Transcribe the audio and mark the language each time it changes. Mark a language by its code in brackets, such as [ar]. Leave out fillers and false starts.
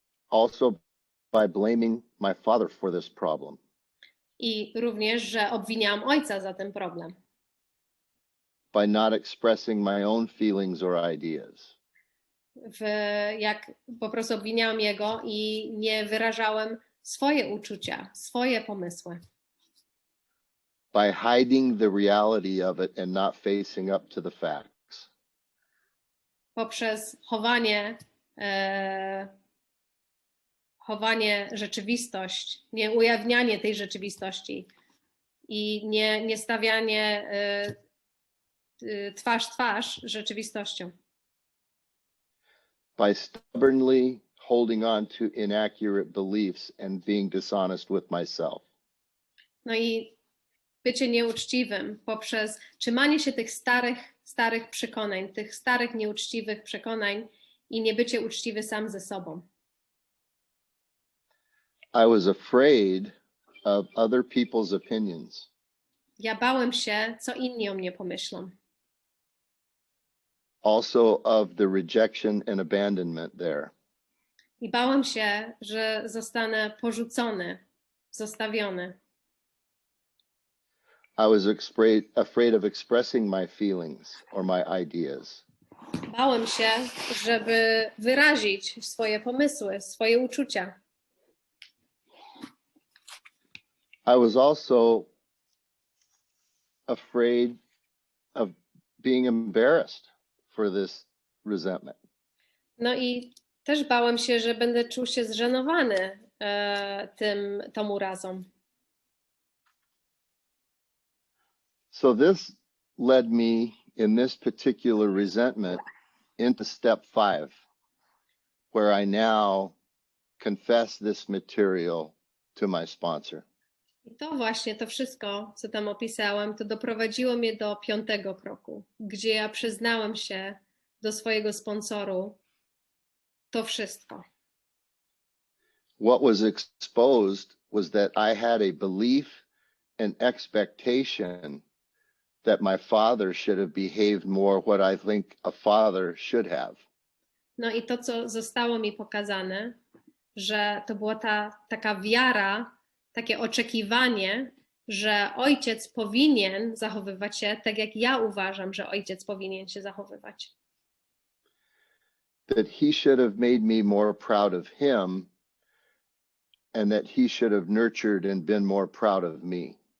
[en] Also by blaming my father for this problem. [pl] I również, że obwiniałam ojca za ten problem. [en] By not expressing my own feelings or ideas. [pl] Jak po prostu obwiniałam jego i nie wyrażałem swoje uczucia, swoje pomysły. [en] By hiding the reality of it and not facing up to the facts. [pl] Poprzez chowanie rzeczywistość, nie ujawnianie tej rzeczywistości i nie stawianie twarz w twarz rzeczywistością. [en] By stubbornly holding on to inaccurate beliefs and being dishonest with myself. [pl] No i bycie nieuczciwym poprzez trzymanie się tych starych przekonań, tych starych nieuczciwych przekonań i nie bycie uczciwy sam ze sobą. [en] I was afraid of other people's opinions. [pl] Ja bałem się, co inni o mnie pomyślą. [en] Also of the rejection and abandonment there. [pl] I bałem się, że zostanę porzucony, zostawiony. [en] I was afraid of expressing my feelings or my ideas. [pl] Bałem się, żeby wyrazić swoje pomysły, swoje uczucia. [en] I was also afraid of being embarrassed for this resentment. [pl] No i też bałem się, że będę czuł się zżenowany tą urazą. [en] So this led me in this particular resentment into step 5, where I now confess this material to my sponsor. [pl] I to właśnie, to wszystko, co tam opisałem, to doprowadziło mnie do 5. kroku, gdzie ja przyznałem się do swojego sponsoru to wszystko. [en] What was exposed was that I had a belief and expectation that my father should have behaved more what I think a father should have. [pl] No i to, co zostało mi pokazane, że to była taka wiara, takie oczekiwanie, że ojciec powinien zachowywać się tak, jak ja uważam, że ojciec powinien się zachowywać. [en] That he should have made me more proud of him and that he should have nurtured and been more proud of me.